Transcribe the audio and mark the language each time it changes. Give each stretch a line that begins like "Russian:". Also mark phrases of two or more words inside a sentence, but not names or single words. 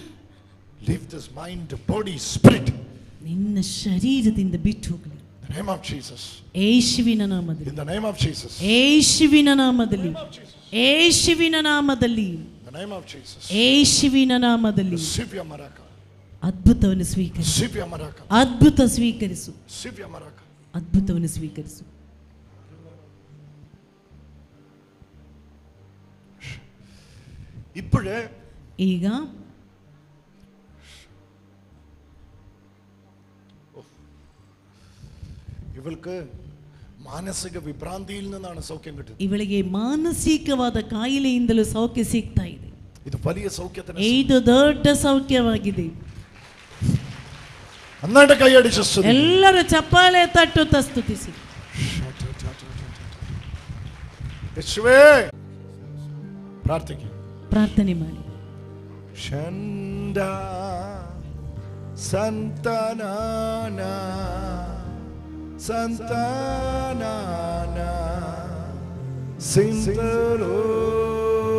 English: Leave this mind, body, spirit.
Kannada: ನಿನ್ನ ಶರೀರದಿಂದ ಬಿಟ್ಟು ಹೋಗಲಿ.
English: In the name of Jesus.
Kannada: ಯೇಸುವಿನ ನಾಮದಲ್ಲಿ.
English: In the name of Jesus.
Kannada: ಯೇಸುವಿನ ನಾಮದಲ್ಲಿ. ಯೇಸುವಿನ ನಾಮದಲ್ಲಿ.
English: In the name of Jesus.
Kannada: ಯೇಸುವಿನ ನಾಮದಲ್ಲಿ.
English: Receive your miracle.
Kannada: ಅದ್ಭುತವನ್ನು ಸ್ವೀಕರಿಸು.
English: Receive your miracle.
Kannada: ಅದ್ಭುತ ಸ್ವೀಕರಿಸು.
English: Receive your miracle.
Kannada: ಅದ್ಭುತವನ್ನು ಸ್ವೀಕರಿಸು.
Malayalam: ഇപ്പോഴേ
Kannada: ಈಗ
Malayalam: ഇവൾക്ക് മാനസിക വിഭ്രാന്തിയിൽ നിന്നാണ് സൗഖ്യം കിട്ടുന്നത്.
Kannada: ಇವಳಿಗೆ ಮಾನಸಿಕವಾದ ಕಾಯಿಲೆಯಿಂದಲೂ ಸೌಖ್ಯ ಸಿಗ್ತಾ ಇದೆ.
Malayalam: ഇത് വലിയ സൗഖ്യത്തിന്.
Kannada: ಇದು ದೊಡ್ಡ ಸೌಖ್ಯವಾಗಿದೆ.
Malayalam: നന്നായിട്ട് കൈയടിച്ച് സ്തുതി.
Kannada: ಎಲ್ಲರೂ ಚಪ್ಪಾಳೆ ತಟ್ಟುತ್ತಾ ಸ್ತುತಿಸಿ.
Malayalam: യേശുവേ പ്രാർത്ഥിക്കുക.
Kannada: ಪ್ರಾರ್ಥನೆ ಮಾಡಿ. ഷണ്ട ಸಂತಾನನ ಸಂತಾನನ ಸಿಂತಲೋ